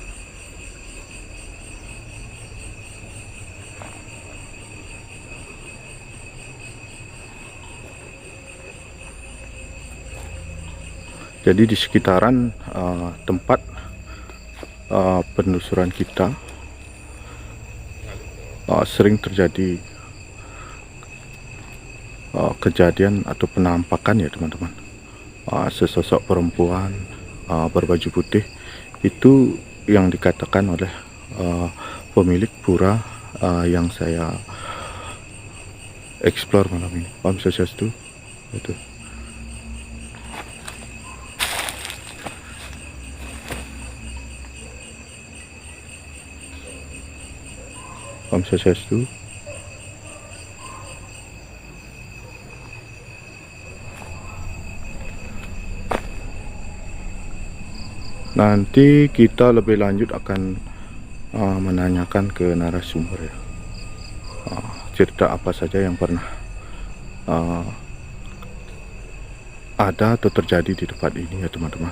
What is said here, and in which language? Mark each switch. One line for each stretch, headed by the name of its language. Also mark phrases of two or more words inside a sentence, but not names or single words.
Indonesian: Jadi di sekitaran tempat penelusuran kita sering terjadi kejadian atau penampakan ya teman-teman. Sesosok perempuan berbaju putih itu yang dikatakan oleh pemilik pura yang saya explore malam ini.
Sanskrit: Om Swastiastu. Itu. Om Swastiastu.
Indonesian: Nanti kita lebih lanjut akan menanyakan ke narasumber ya, cerita apa saja yang pernah ada atau terjadi di tempat ini ya teman-teman.